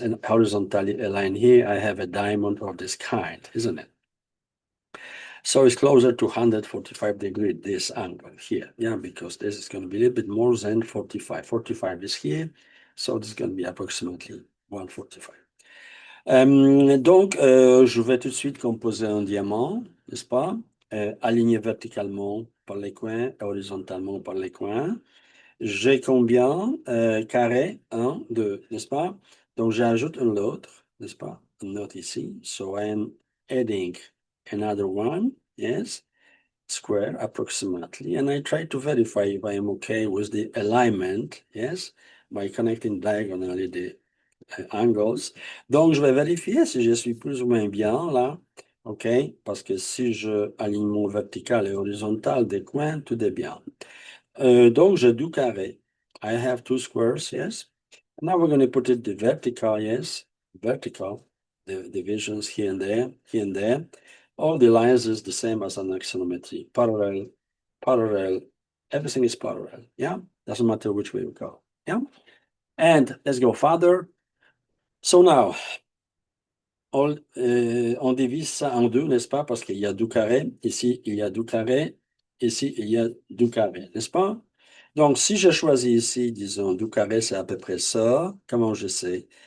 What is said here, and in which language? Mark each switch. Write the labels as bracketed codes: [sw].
[en] And horizontally align here, I have a diamond of this kind, isn't it? So it's closer to 145 degree, this angle here, yeah, because this is going to be a little bit more than 45. 45 is here, so this is going to be approximately 145. [fr] Donc, je vais tout de suite composer un diamant, n'est-ce pas? Aligné verticalement par les coins, horizontalement par les coins. J'ai combien? Carré, 1, 2, n'est-ce pas? Donc, j'ajoute un autre, n'est-ce pas? Un autre ici. [en] So I'm adding another one, yes, square approximately. And I try to verify if I am okay with the alignment, yes, by connecting diagonally angles. [fr] Donc, je vais vérifier si je suis plus ou moins bien là. OK? Parce que si je aligne mon vertical et horizontal des coins, tout est bien. Donc, j'ai deux carrés. [en] I have two squares, yes. Now we're going to put it the vertical, yes. Vertical. The divisions here and there, here and there. All the lines is the same as an axonometry. Parallel, parallel. Everything is parallel. Yeah? Doesn't matter which way we go. Yeah? And let's go further. So now, [fr] on divise ça en deux, n'est-ce pas? Parce qu'il y a deux carrés. Ici, il y a deux carrés. Ici, il y a deux carrés, n'est-ce pas? Donc, si je choisis ici, disons, deux carrés, c'est à peu près ça. Comment je sais?